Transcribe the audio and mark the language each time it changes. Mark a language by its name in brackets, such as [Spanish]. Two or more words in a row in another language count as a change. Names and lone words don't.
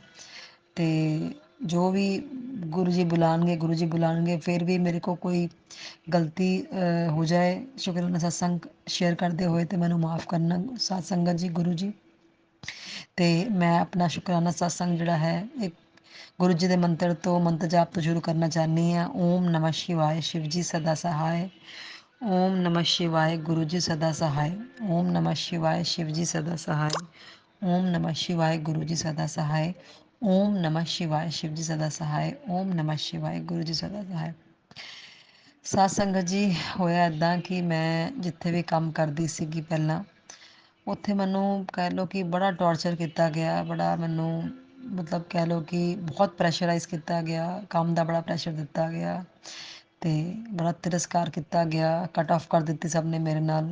[Punjabi] ਤੇ ਜੋ ਵੀ ਗੁਰੂ ਜੀ ਬੁਲਾਉਣਗੇ, ਗੁਰੂ ਜੀ ਬੁਲਾਉਣਗੇ, ਫਿਰ ਵੀ ਮੇਰੇ ਕੋ ਕੋਈ ਗਲਤੀ ਹੋ ਜਾਏ ਸ਼ੁਕਰਾਨਾ ਸਤਸੰਗ ਸ਼ੇਅਰ ਕਰਦੇ ਹੋਏ ਤੇ ਮੈਨੂੰ ਮਾਫ ਕਰਨਾ ਸਾਧ ਸੰਗਤ ਜੀ, ਗੁਰੂ ਜੀ। ਤੇ ਮੈਂ ਆਪਣਾ ਸ਼ੁਕਰਾਨਾ ਸਤਸੰਗ ਜਿਹੜਾ ਹੈ ਇੱਕ ਗੁਰੂ ਜੀ ਦੇ ਮੰਤਰ ਤੋਂ, ਮੰਤਰ ਜਾਪ ਤੋਂ ਸ਼ੁਰੂ ਕਰਨਾ ਚਾਹੁੰਦੀ ਹਾਂ। [Sanskrit] ओम नमः शिवाय। [Hindi] शिव जी सदा सहाय। [Sanskrit] ओम नमः शिवाय। [Hindi] गुरु जी सदा सहाय। [Sanskrit] ओम नमः शिवाय। [Hindi] शिव जी सदा सहाय। [Sanskrit] ओम नमः शिवाय। [Hindi] गुरु जी सदा सहाय। [Sanskrit] ओम नमः शिवाय। [Hindi] शिव जी सदा सहाय। [Sanskrit] ओम नमः शिवाय। [Hindi] गुरु जी सदा सहाय। [Punjabi] ਸਾਧ ਸੰਗਤ ਜੀ, ਹੋਇਆ ਇੱਦਾਂ ਕਿ ਮੈਂ ਜਿੱਥੇ ਵੀ ਕੰਮ ਕਰਦੀ ਸੀਗੀ ਪਹਿਲਾਂ, ਉੱਥੇ ਮੈਨੂੰ ਕਹਿ ਲਓ ਕਿ ਬੜਾ ਟੌਰਚਰ ਕੀਤਾ ਗਿਆ, ਬੜਾ ਮੈਨੂੰ ਮਤਲਬ ਕਹਿ ਲਓ ਕਿ ਬਹੁਤ ਪ੍ਰੈਸ਼ਰਾਈਜ਼ ਕੀਤਾ ਗਿਆ, ਕੰਮ ਦਾ ਬੜਾ ਪ੍ਰੈਸ਼ਰ ਦਿੱਤਾ ਗਿਆ ਤੇ ਬੜਾ ਤਿਰਸਕਾਰ ਕੀਤਾ ਗਿਆ, [English] cut off [Punjabi] ਕਰ ਦਿੱਤੀ ਸਭ ਨੇ ਮੇਰੇ ਨਾਲ।